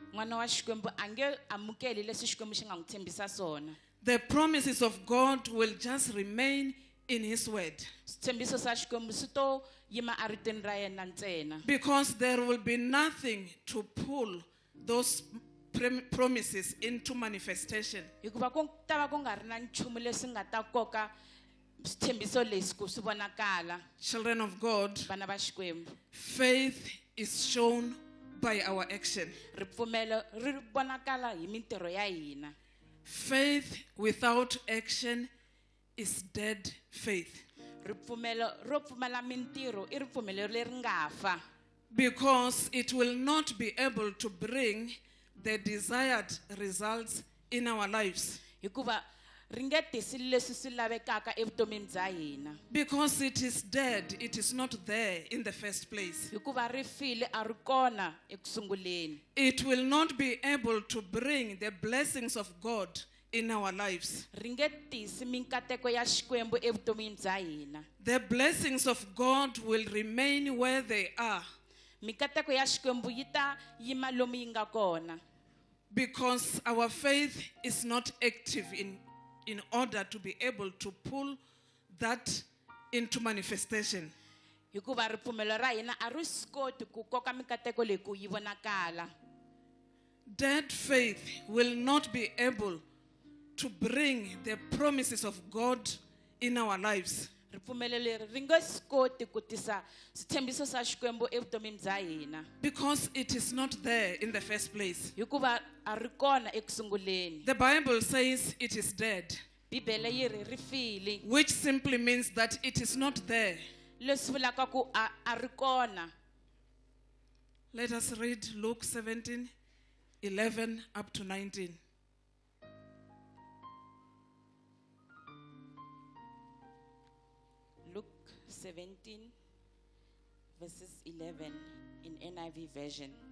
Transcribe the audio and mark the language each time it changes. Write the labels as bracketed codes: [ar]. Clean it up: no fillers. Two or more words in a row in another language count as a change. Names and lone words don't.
[en] The promises of God will just remain in His word. Because there will be nothing to pull those promises into manifestation. [ts] hikuva ku ta va ku nga ri na nchumu leswi nga ta koka switshembiso leswi ku swi vonakala. [en] Children of God, [ts] Vana va Xikwembu, [en] faith is shown by our action. [ts] ripfumelo ri vonakala hi mintirho ya hina. [en] Faith without action is dead faith. [ts] Ripfumelo ro pfumala mintirho i ripfumelo leri nga fa, [en] Because it will not be able to bring the desired results in our lives. [ts] hikuva ri nge tisi leswi swi lavekaka evutomini bya hina. [en] Because it is dead, it is not there in the first place. [ts] Hikuva ri file a ri kona ekusunguleni. [en] It will not be able to bring the blessings of God in our lives. [ts] Ri nge tisi minkateko ya Xikwembu evutomini bya hina. [en] The blessings of God will remain where they are. [ts] Minkateko ya Xikwembu yi ta yima lomu yi nga kona. [en] Because our faith is not active in order to be able to pull that into manifestation. [ts] Hikuva ripfumelo ra hina a ri swi koti ku koka minkateko leyi ku yi vonakala. [en] Dead faith will not be able to bring the promises of God in our lives. [ts] Ripfumelo leri ri nge swi koti ku tisa switshembiso swa Xikwembu evutomini bya hina. [en] Because it is not there in the first place. [ts] Hikuva a ri kona ekusunguleni. [en] The Bible says it is dead, [ts] Bibele yi ri ri file, [en] which simply means that it is not there. [ts] leswi vulaka ku a ri kona. [en] Let us read Luke 17:11 up to 19. Luke 17 verses 11 in NIV version.